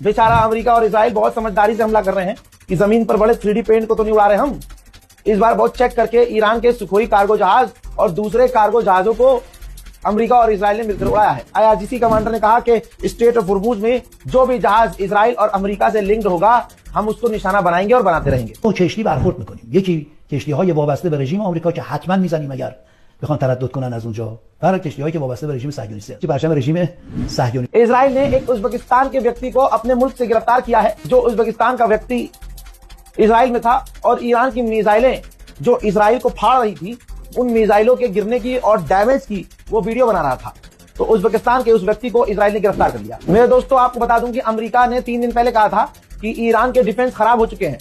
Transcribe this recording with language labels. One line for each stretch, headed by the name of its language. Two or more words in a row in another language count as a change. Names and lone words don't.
Hindi: बेचारा अमेरिका और इजराइल बहुत समझदारी से हमला कर रहे हैं कि जमीन पर बड़े 3D पेंट को तो नहीं उड़ा रहे हम। इस बार बहुत चेक करके ईरान के सुखोई कार्गो जहाज और दूसरे कार्गो जहाजों को अमेरिका और इजराइल ने मिलकर उड़ाया है। IRGC कमांडर ने कहा कि स्ट्रेट ऑफ हुर्मुज में जो भी जहाज इजराइल और अमेरिका से लिंक्ड होगा हम उसको निशाना बनाएंगे और बनाते रहेंगे।
Persian: तो چشمی برخورد میکنیم. یکی کشتی‌های وابسته به رژیم آمریکا که حتما میزنیم اگر بخوان تردد کنن از اونجا، برای کشتی‌هایی که وابسته به رژیم صهیونیسته. پرچم رژیم صهیونی.
Hindi: इजराइल ने एक उज्बेकिस्तान के व्यक्ति को अपने मुल्क से गिरफ्तार किया है, जो उज्बेकिस्तान का व्यक्ति इजराइल में था और ईरान की मिसाइलें जो इजराइल को फाड़ रही थी उन मिसाइलों के गिरने की और डैमेज की वो वीडियो बना रहा था। तो उज्बेकिस्तान के उस व्यक्ति को इजराइल ने गिरफ्तार कर लिया। मेरे दोस्तों आपको बता दूं कि अमेरिका ने 3 दिन पहले कहा था कि ईरान के डिफेंस खराब हो चुके हैं।